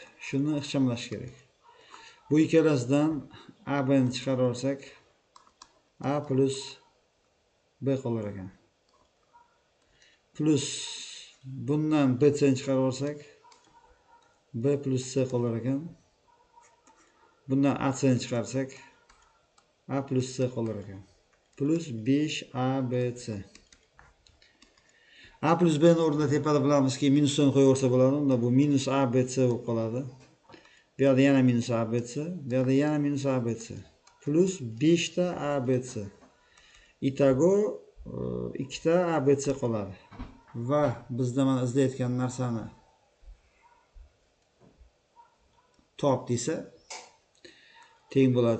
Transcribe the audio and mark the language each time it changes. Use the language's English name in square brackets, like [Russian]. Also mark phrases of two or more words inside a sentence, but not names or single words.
[Uzbek] Shuni ixchamlash kerak. Bu ikkalasidan AB ni chiqarib olsak, A plus B qolar ekan. Plus bundan BC ni chiqarib olsak, B plus C qolar ekan. Bundan AC ni chiqarsak, A plus C qolar ekan. Plus 5ABC. A plus B ni o'rnida tepada bilamizki, minusni qo'yaversa bo'ladi. Unda bu minus ABC bo'lib qoladi. Bu yerda yana minus ABC, bu yerda yana minus ABC. Plus 5 ta ABC. Itago 2 ta ABC qoladi. Va bizda mana izlayotgan narsani top desa teng bo'ladi.